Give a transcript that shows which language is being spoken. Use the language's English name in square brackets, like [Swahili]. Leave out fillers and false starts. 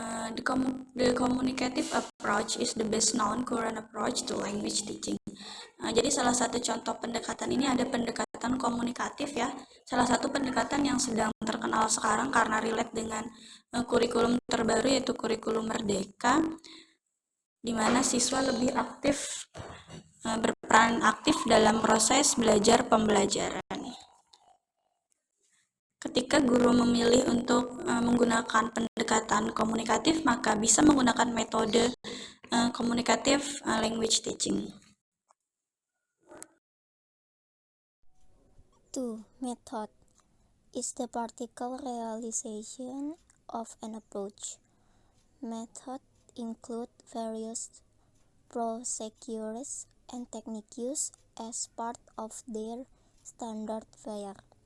[English] The communicative approach is the best known current approach to language teaching. [Indonesian] Jadi salah satu contoh pendekatan ini ada pendekatan komunikatif ya. Salah satu pendekatan yang sedang terkenal sekarang karena relate dengan kurikulum terbaru yaitu kurikulum Merdeka, di mana siswa lebih aktif berperan aktif dalam proses belajar pembelajaran. Ketika guru memilih untuk menggunakan pendekatan komunikatif, maka bisa menggunakan metode komunikatif language teaching. 2. [English] Method is the practical realization of an approach. Methods include various procedures and techniques as part of their standard fare.